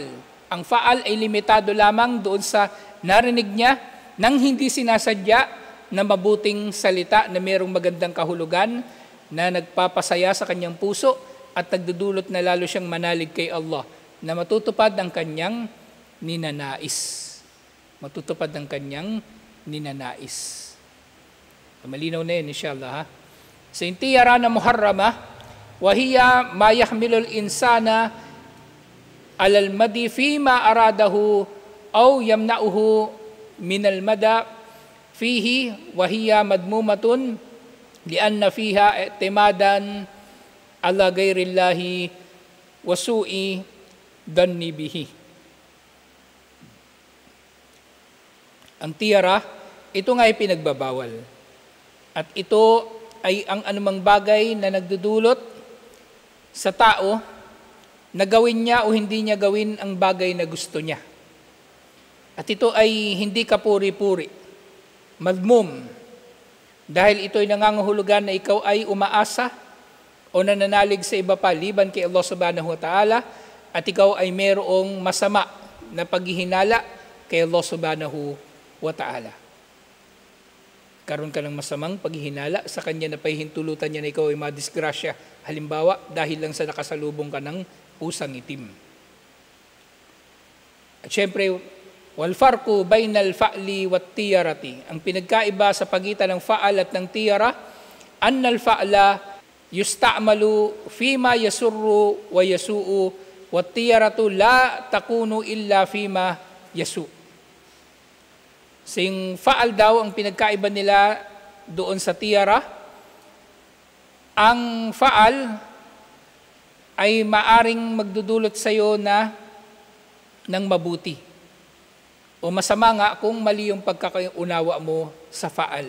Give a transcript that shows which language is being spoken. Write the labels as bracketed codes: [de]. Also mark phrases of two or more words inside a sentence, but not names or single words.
[tl] Ang faal ay limitado lamang doon sa narinig niya nang hindi sinasadya na mabuting salita na mayroong magandang kahulugan na nagpapasaya sa kanyang puso at nagdudulot na lalo siyang manalig kay Allah na matutupad ang kanyang ninanais. Matutupad ang kanyang ninanais. Malinaw na yun, inshallah. Ha? [ar] So, yung tiyara na محرمة وهي ما يحمل الإنسان على المضي فيما أراده أو يمنعه من المضي فيه وهي مذمومة لأن فيها اعتمادا على غير الله وسوء ظن به. [tl] Ang tiyara, ito nga ay pinagbabawal. At ito ay ang anumang bagay na nagdudulot sa tao na gawin niya o hindi niya gawin ang bagay na gusto niya. At ito ay hindi kapuri-puri, madmum, dahil ito ay nangangahulugan na ikaw ay umaasa o nananalig sa iba pa liban kay Allah [ar] سبحانه وتعالى [tl] at ikaw ay mayroong masama na paghihinala kay Allah [ar] سبحانه وتعالى. [tl] Karoon ka ng masamang paghihinala sa kanya na pahihintulutan niya na ikaw ay madisgrasya. Halimbawa, dahil lang sa nakasalubong ka ng pusang itim. At syempre, [ar] والفرق بين الفأل والطيرة. [tl] Ang pinagkaiba sa pagitan ng [ar] fa'al at ng tiyara, أن الفأل يستعمل فيما يسر ويسوء والطيرة لا تكون إلا فيما يسوء'. [tl] So yung fa'al daw, ang pinagkaiba nila doon sa tiyara, ang fa'al ay maaring magdudulot sa iyo na ng mabuti. O masama nga kung mali yung pagkakaunawa mo sa faal.